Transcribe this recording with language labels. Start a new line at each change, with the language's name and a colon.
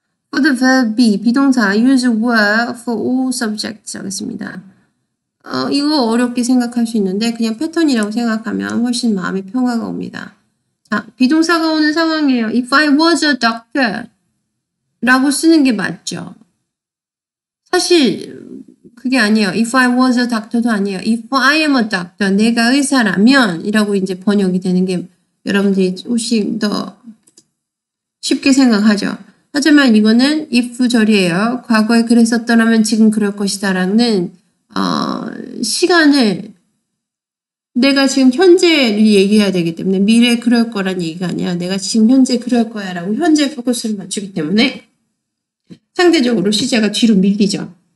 English: For the verb be,
Korean: 비동사
English: use were for all subjects
Korean: 하겠습니다. 이거 어렵게 생각할 수 있는데 그냥 패턴이라고 생각하면 훨씬 마음의 평화가 옵니다. 자, 비동사가 오는 상황이에요.
English: If I was a doctor
Korean: 라고 쓰는 게 맞죠. 사실 그게 아니에요.
English: If I was a doctor
Korean: 도 아니에요.
English: If I am a doctor,
Korean: 내가 의사라면 이라고 이제 번역이 되는 게 여러분들이 훨씬 더 쉽게 생각하죠. 하지만 이거는 if 절이에요. 과거에 그랬었더라면 지금 그럴 것이다 라는 시간을 내가 지금 현재를 얘기해야 되기 때문에 미래에 그럴 거란 얘기가 아니라 내가 지금 현재 그럴 거야 라고 현재 포커스를 맞추기 때문에 상대적으로 시제가 뒤로 밀리죠.